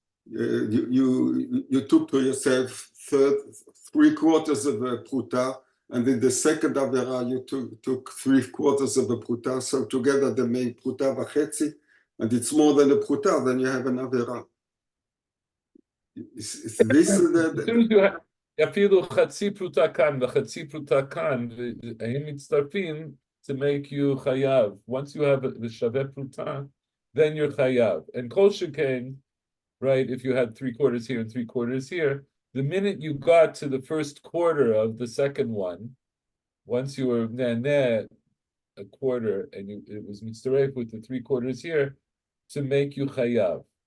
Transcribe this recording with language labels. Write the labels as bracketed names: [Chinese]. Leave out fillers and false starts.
[English] you took to yourself 3/4 of a pruta, and in the second avera you took 3/4 of a pruta, so together they make pruta v'chetzi, and it's more than a pruta, then you have an avera. Is this [Hebrew] אפילו חצי פרוטה כאן וחצי פרוטה כאן, הם מצטרפים [English] to make you chayav. Once you have the shaveh pruta, then you're chayav. And kol shekain, right, if you had 3/4 here and 3/4 here, the minute you got to the first quarter of the second one, once you were naneh a quarter and it was mitzaref with the 3/4 here to make you chayav.